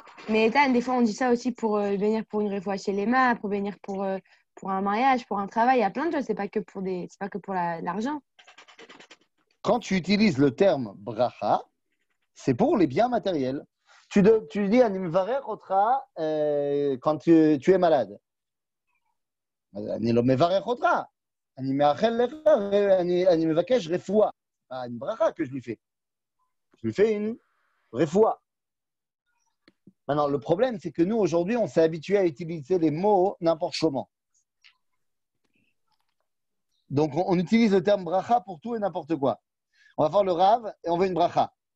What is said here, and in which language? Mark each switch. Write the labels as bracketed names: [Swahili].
[French] Mais Ethan, des fois, on dit ça aussi pour venir pour une réfoua chez les mains, pour venir pour un mariage, pour un travail. Il y a plein de choses. C'est pas que pour l'argent. Quand tu utilises le terme bracha, c'est pour les biens matériels. Tu dis à [Hebrew] Nimvarech Otra [French] quand tu es malade. [Hebrew] אני לא מברך אותך, אני מאחל לך, אני מבקש רפואה. [French] Une bracha que je lui fais. Je lui fais une refoua. Maintenant, le problème, c'est que nous, aujourd'hui, on s'est habitué à utiliser les mots n'importe comment. Donc, on utilise le terme bracha pour tout et n'importe quoi. On va faire le rave et on veut une bracha.